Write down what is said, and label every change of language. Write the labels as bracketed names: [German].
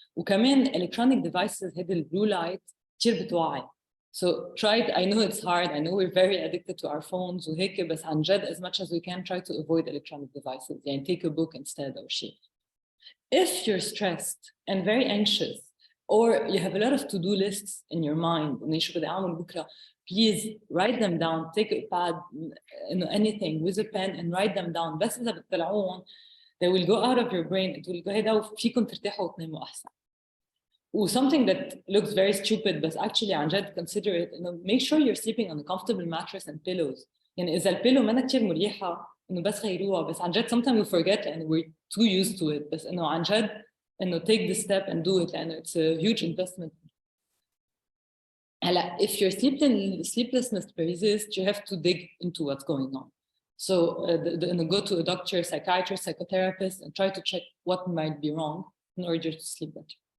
[Arabic] وكمان electronic devices هيدا الblue light كتير بتوعي. [English] So try it. I know it's hard. I know we're very addicted to our phones وهيك, [Arabic] بس عن جد [English] as much as we can try to avoid electronic devices. يعني take a book instead أو شيء. If you're stressed and very anxious, or you have a lot of to-do lists in your mind, [Arabic] إنه شو بدي أعمل بكرة, [English] please write them down. Take a pad, anything with a pen and write them down. [Arabic] بس إذا بتطلعون, [English] they will go out of your brain. It will go [Arabic] هيدا وفيكم ترتاحوا وتناموا أحسن. [English] Something that looks very stupid, but actually [Arabic] عن جد [English] consider it. Make sure you're sleeping on a comfortable mattress and pillows. [Arabic] يعني إذا البيلو ما كتير مريحة, إنه بس غيروها. بس عن جد [English] sometimes we forget and we're too used to it. [Arabic] بس إنه عن جد إنه [English] take the step and do it. And it's a huge investment. هلا, if your sleeplessness persists, you have to dig into what's going on. So go to a doctor, psychiatrist, psychotherapist, and try to check what might be wrong in order to sleep better.